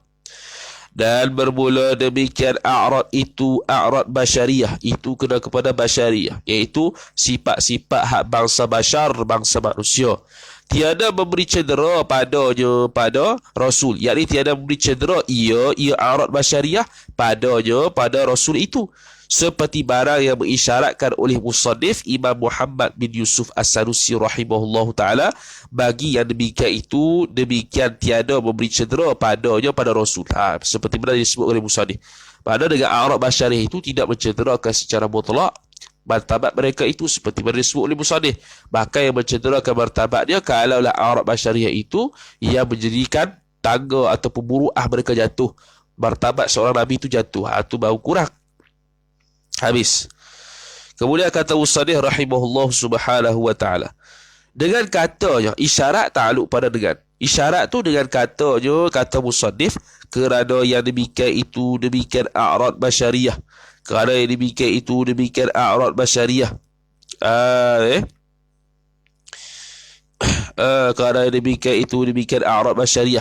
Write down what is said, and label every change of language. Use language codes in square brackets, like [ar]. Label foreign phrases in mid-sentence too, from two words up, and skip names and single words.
[ms] Dan bermula demikian [ar] أعراض بشرية [ms] itu kena kepada basyariah, iaitu sifat-sifat hak bangsa basyar, bangsa manusia. Tiada memberi cedera padanya pada Rasul, yakni tiada memberi cedera ia [ar] أعراض بشرية [ms] padanya pada Rasul itu, seperti barang yang mengisyaratkan oleh musannif Imam Muhammad bin Yusuf As-Sanusi [ar] رحمه الله تعالى. [ms] Bagi yang demikian itu, demikian tiada memberi cedera padanya pada Rasul. Seperti mana disebut oleh musannif, pada dengan [ar] أعراض بشرية [ms] itu tidak mencederakan secara mutlak martabat mereka itu, seperti mana disebut oleh musannif. Bahkan yang mencederakan martabatnya kalaulah [ar] أعراض بشرية [ms] itu yang menjadikan tangga ataupun buru'ah mereka jatuh, martabat seorang Nabi itu jatuh. Itu baru kurang. Habis. Kemudian kata musannif [ar] رحمه الله سبحانه وتعالى, [ms] dengan katanya isyarat ta'aluk pada dengan. Isyarat tu dengan katanya, kata musannif, kerana yang demikian itu demikian [ar] أعراض بشرية. [ms] Kerana yang demikian itu demikian [ar] أعراض بشرية. [ms] Kerana yang demikian itu demikian [ar] أعراض بشرية.